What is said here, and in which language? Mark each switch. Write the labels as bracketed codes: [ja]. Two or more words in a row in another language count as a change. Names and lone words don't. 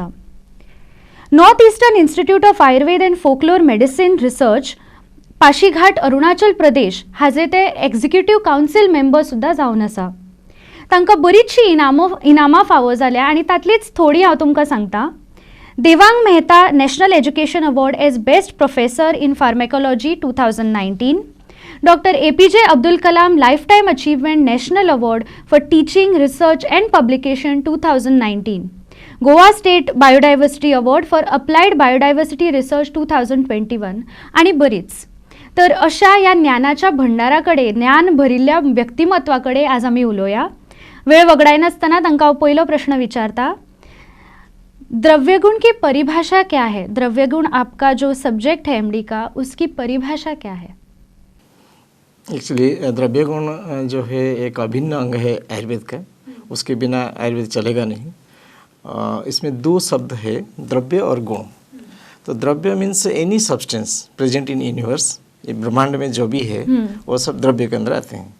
[kok] नॉर्थ ईस्टर्न इन्स्टिट्यूट ऑफ आयुर्वेद अँड फोकलोर मेडिसिन रिसर्च पाशीघाट अरुणाचल प्रदेश हाजे ते [en] executive council member [kok] सुद्धा जावन आसा. तांकां बरीचशी इनामां फावो जाल्या आनी तातलींच थोडी हांव तुमकां सांगता. [en] Devang Mehta National Education Award as Best Professor in Pharmacology 2019, Dr. APJ Abdul Kalam Lifetime Achievement National Award for Teaching, Research and Publication 2019, Goa State Biodiversity Award for Applied Biodiversity Research 2021 [kok] आणि बरीच. [mr] तर अशा या ज्ञानाच्या भंडाराकडे, [kok] ज्ञान भरिल्ल्या व्यक्तिमत्वाकडे आज आम्ही उलोवया. वेळ वगडाय नासतना तांकां हांव पयलो प्रश्न विचारता. [hi] द्रव्यगुण की परिभाषा क्या है? द्रव्यगुण आपका जो सब्जेक्ट है MD का, उसकी परिभाषा क्या है? एक्चुअली द्रव्य गुण जो है एक अभिन्न अंग है आयुर्वेद का. उसके बिना आयुर्वेद चलेगा नहीं. इसमें 2 शब्द है, द्रव्य और गुण. तो द्रव्य [en] means any substance present in universe, [hi] ये ब्रह्मांड में जो भी है वो सब द्रव्य के अंदर आते हैं.